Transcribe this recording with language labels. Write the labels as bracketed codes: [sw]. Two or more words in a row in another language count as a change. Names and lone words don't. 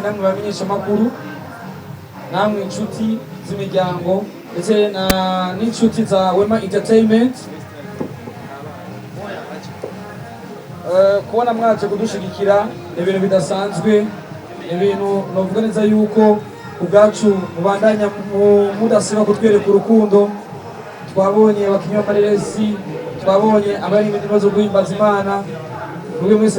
[rn] namwe bamenyesha makuru namwe inshuti z'imiryango ndetse n'inshuti za WEMA Entertainment kubona mwaje kudushigikira ibintu bidasanzwe ibintu novuga neza yuko ubwacu mubandanya mudasiba kutwereka urukundo twabonye abakinnyi b'amareresi twabonye abari mu bibazo guhimbaza Imana buri mwese